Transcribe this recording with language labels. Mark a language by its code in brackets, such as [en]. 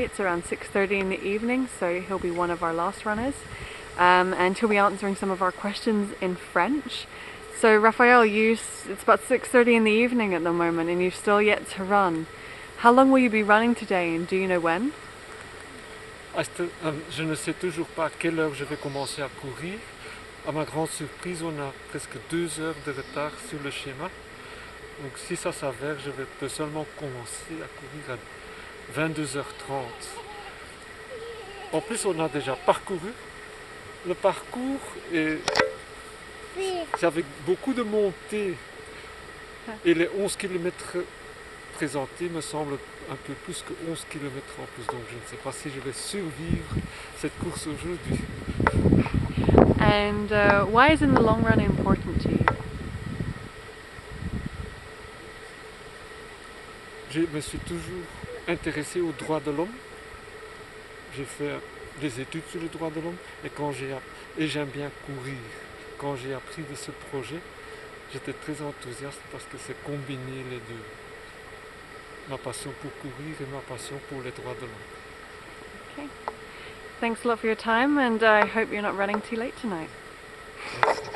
[en] It's around 6:30 in the evening, so he'll be one of our last runners. And he'll be answering some of our questions in French. So Raphael, it's about 6:30 in the evening at the moment and you've still yet to run. How long will you be running today, and do you know when? [fr] Je ne sais toujours pas à quelle heure je vais commencer à courir. À ma grande surprise, on a presque 2 heures de retard sur le schéma. Donc si ça s'avère, je peux seulement commencer à courir à 22h30. En plus, on a déjà parcouru. Le parcours c'est avec beaucoup de montées. Et les 11 km présentés me semblent un peu plus que 11 km en plus. Donc je ne sais pas si je vais survivre cette course aujourd'hui. [en] And why is in the long run important to you? [fr] Je me suis toujours intéressé aux droits de l'homme. J'ai fait des études sur les droits de l'homme et j'aime bien courir. Quand j'ai appris de ce projet, j'étais très enthousiaste parce que c'est combiner les deux. Ma passion pour courir et ma passion pour les droits de l'homme. [en] Okay. Thanks a lot for your time, and I hope you're not running too late tonight.